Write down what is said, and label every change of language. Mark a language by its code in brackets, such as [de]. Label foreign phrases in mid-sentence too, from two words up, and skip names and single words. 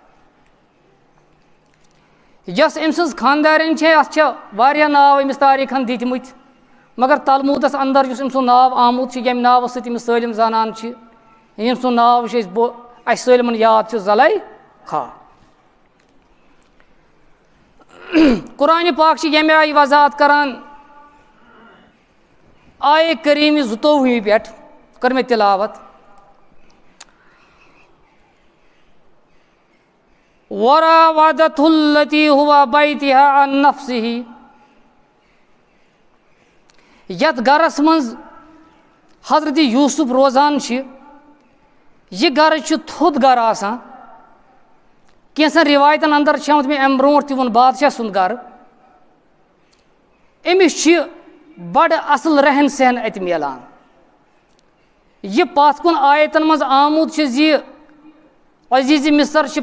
[ks] یۄس أمۍ سٕنٛز خانٛدارٮ۪ن چھےٚ اَتھ چھےٚ واریاہ ناو أمِس تاریٖخن دِتمٕتۍ مگر تلموٗدس انٛدر یُس أمۍ سُنٛد ناو آمُت چھُ ییٚمہِ ناوٕ سۭتۍ أمِس سٲلِم زانان چھِ ییٚمۍ سُنٛد ناو چھُ اَسہِ سٲلمن یاد چھُ زلیخا قرآنہِ پاک چھِ ییٚمہِ آیہِ وضاحت کران آیے کریٖمہِ 22 پٮ۪ٹھ کٔر مےٚ تِلاوت [ar] وَرَاوَدَتْهُ الَّتِي هُوَ بَيْتِهَا عَن نَفْسِهِ [ks] یَتھ گرس منٛز حضرتِ یوٗسُف روزان چھِ یہِ گرٕ چھُ تھوٚد گرٕ آسان کینٛژن رِوایتن انٛدر چھِ آمُت مےٚ اَمہِ برونٛٹھ تہِ ووٚن بادشاہ سُنٛد گرٕ أمِس چھِ بڑٕ اصل رہن سہن اتہِ مِلان یہِ پتھ کُن آیتن منٛز آمُت چھُ زِ عزیٖزِ مِصر چھِ